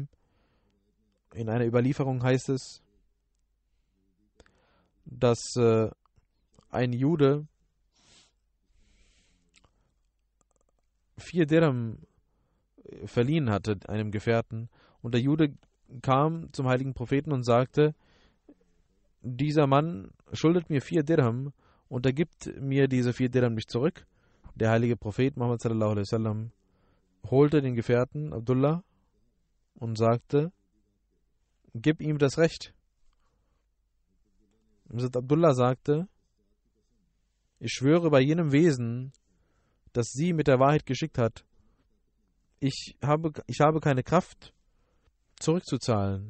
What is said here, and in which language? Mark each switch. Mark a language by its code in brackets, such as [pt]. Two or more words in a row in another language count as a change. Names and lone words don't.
[de] In einer Überlieferung heißt es, dass ein Jude 4 Dirham verliehen hatte einem Gefährten, und der Jude kam zum heiligen Propheten und sagte, dieser Mann schuldet mir 4 Dirham und er gibt mir diese 4 Dirham nicht zurück. Der heilige Prophet Muhammad [ar] صلى الله عليه وسلم [de] holte den Gefährten Abdullah und sagte, gib ihm das Recht. Abdullah sagte, ich schwöre bei jenem Wesen, das sie mit der Wahrheit geschickt hat, ich habe keine Kraft zurückzuzahlen.